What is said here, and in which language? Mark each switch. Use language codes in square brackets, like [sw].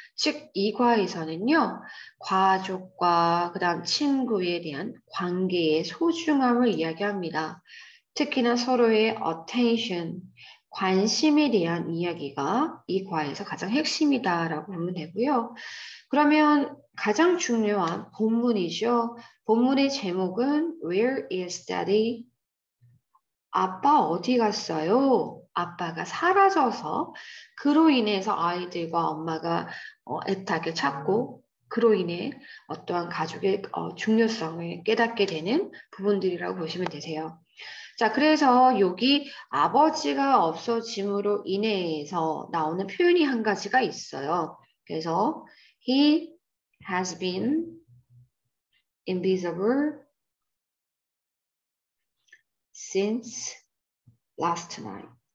[ko] 즉, 이과에서는요, 가족과 그다음 친구에 대한 관계의 소중함을 이야기합니다. 특히나 서로의 attention, 관심에 대한 이야기가 이 과에서 가장 핵심이다라고 보면 되고요. 그러면 가장 중요한 본문이죠. 본문의 제목은 [en] Where is Daddy? [ko] 아빠 어디 갔어요? 아빠가 사라져서 그로 인해서 아이들과 엄마가 애타게 찾고 그로 인해 어떠한 가족의 중요성을 깨닫게 되는 부분들이라고 보시면 되세요. 자, 그래서 여기 아버지가 없어짐으로 인해서 나오는 표현이 한 가지가 있어요. [en] 그래서 he has been invisible since last night.